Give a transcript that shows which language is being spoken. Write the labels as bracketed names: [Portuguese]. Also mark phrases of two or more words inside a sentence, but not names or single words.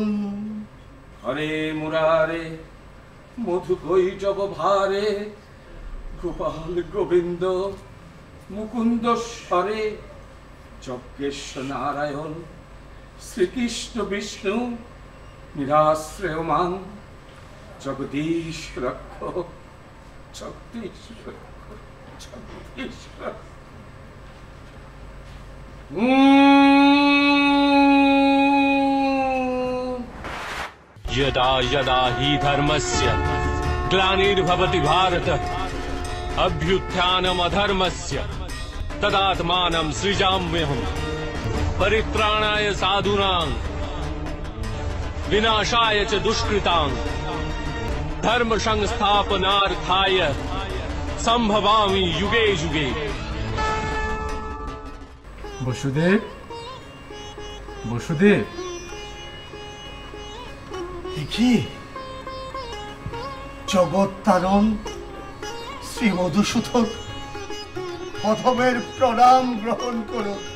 [Sanskrit] হরে মুরারে মধু কৈজব ভারে, গোপাল গোবিন্দ মুকুন্দ স্বরে, যজ্ঞেশ্বর নারায়ণ শ্রীকৃষ্ণ বিষ্ণু নিরাশ্রয় মান, জগদীশ রক্ষক, জগদীশ রক্ষক, জগদীশ রক্ষক। यदा यदा हि धर्मस्य ग्लानिर्भवति भारत अभ्युत्थानमधर्मस्य तदात्मानं सृजाम्यहम् परित्राणाय साधूनां विनाशाय च दुष्कृतां धर्म संस्थापनार्थाय संभवामि युगे युगे। বসুদেব, বসুদেব, [Bangla] কি জগৎ তারণ শ্রী মধুসূদন, প্রথমের প্রণাম গ্রহণ করো।